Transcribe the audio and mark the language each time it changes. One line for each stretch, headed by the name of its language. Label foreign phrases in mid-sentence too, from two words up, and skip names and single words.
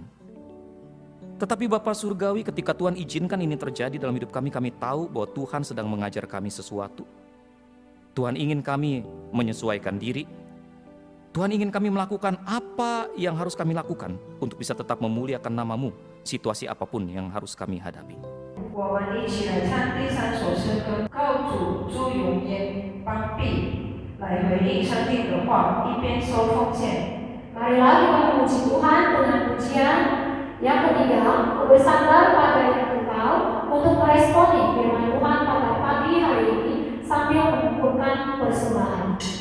Indonesian: Tetapi Bapak Surgawi, ketika Tuhan izinkan ini terjadi dalam hidup kami tahu bahwa Tuhan sedang mengajar kami sesuatu. Tuhan ingin kami menyesuaikan diri. Tuhan ingin kami melakukan apa yang harus kami lakukan untuk bisa tetap memuliakan nama-Mu, situasi apapun yang harus kami hadapi.
Chinese: 我们一起来唱第3首诗歌，靠主朱永烟帮庇来回应上帝的话，一边收奉献。
Indonesian: Marilah kita memuji Tuhan dengan pujian. Yang ketiga, bersandar pada yang kekal untuk meresponi firman Tuhan pada pagi hari ini sambil mengumpulkan persembahan.